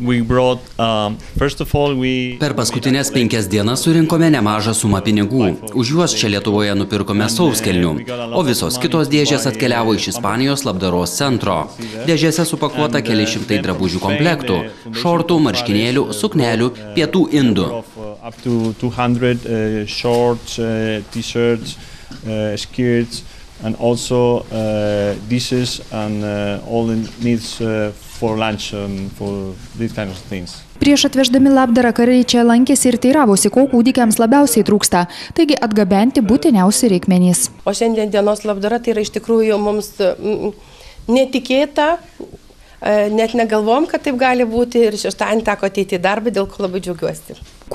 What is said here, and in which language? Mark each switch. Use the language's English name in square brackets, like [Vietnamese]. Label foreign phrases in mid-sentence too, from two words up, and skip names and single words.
[Lithuanian] Per paskutinės 5 dienas surinkome nemažą sumą pinigų. Už juos čia Lietuvoje nupirkome sauskelnių, o visos kitos dėžės atkeliavo iš Ispanijos labdaros centro. Dėžėse supakuota keli šimtai drabužių komplektų, šortų, marškinėlių, suknelių, pietų indų. [English] And also dishes and all the needs for lunch for these kind of things. [Lithuanian] Prieš atveždami labdarą kariai čia lankėsi ir teiravosi, ko kūdikiams labiausiai trūksta, taigi atgabenti būtiniausi reikmenys. O šiandien dienos labdara tai yra iš tikrųjų mums netikėta, net negalvom, kad taip gali būti ir šeštadienį teko ateiti į darbą, dėl ko labai džiaugiuosi.